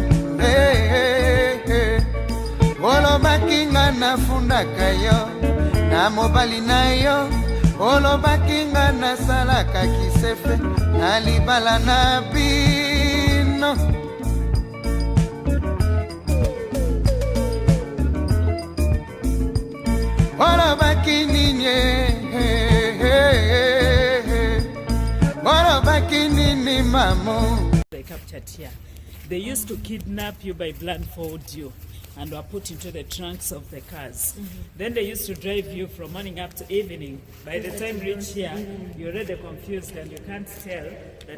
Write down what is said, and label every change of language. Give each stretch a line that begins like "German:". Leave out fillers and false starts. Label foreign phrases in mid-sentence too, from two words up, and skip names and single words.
Lingala: olobaki nga nafundaka yo, na mobali na yo, olobaki nga nasalaka kisefe, na libala na bino. Olobaki nini,
English: They captured here. They used to kidnap you by blindfold you. and were put into the trunks of the cars. Then they used to drive you from morning up to evening. By the time you reach here, you're already confused and you can't tell that